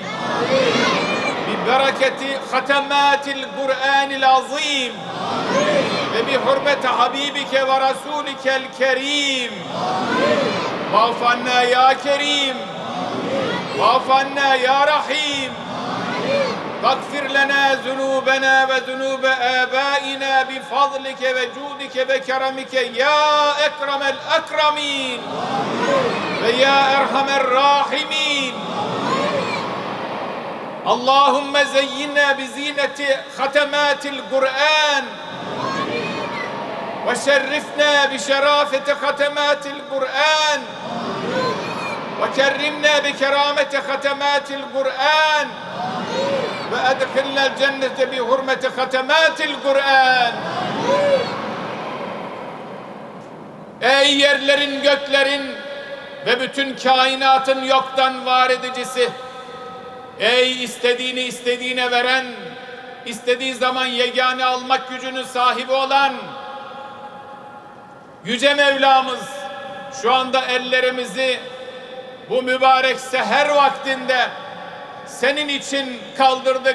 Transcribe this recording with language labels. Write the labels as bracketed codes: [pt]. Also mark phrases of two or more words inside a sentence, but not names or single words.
[ar] ببركة ختمات القرآن العظيم. وبحرمة حبيبك ورسولك الكريم. واعف عنا يا كريم واعف عنا يا رحيم. واغفر لنا ذنوبنا وذنوب آبائنا بفضلك وجودك وكرمك يا أكرم الأكرمين ويا أرحم الراحمين. اللهم زينا بزينة ختمات القرآن وشرفنا بشرافة ختمات القرآن وكرمنا بكرامة ختمات القرآن وأدخلنا الجنة بحرمة ختمات القرآن. [tr] Ey yerlerin, göklerin ve bütün kainatın yoktan var edicisi, ey istediğini istediğine veren, istediği zaman yegane almak gücünün sahibi olan Yüce Mevlamız, şu anda ellerimizi bu mübarek seher vaktinde senin için kaldırdık.